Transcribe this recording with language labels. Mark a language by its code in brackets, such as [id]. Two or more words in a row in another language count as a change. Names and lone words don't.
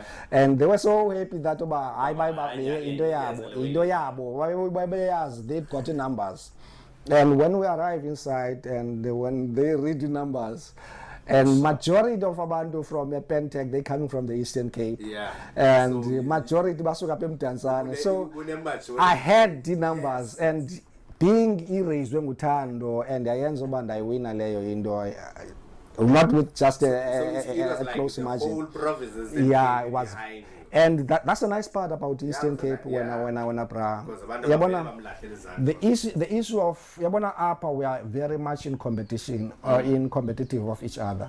[en] And they were so happy that they've got the numbers. And when we arrive inside and when they read the numbers, And majority of abantu from Pentec, they coming from the Eastern Cape. Yeah. And So, [xh] majority basuka eMdantsane. [en] So I had the numbers, and being erased nguthando, and [xh] ayenza uba ndayiwina leyo into, [en] not with just a like close the margin. whole provinces Yeah, it was. behind you. And that's a nice part about Eastern Cape when I bra. The issue of [xh] yabona apa, [en] we are very much in competition or in competitive of each other.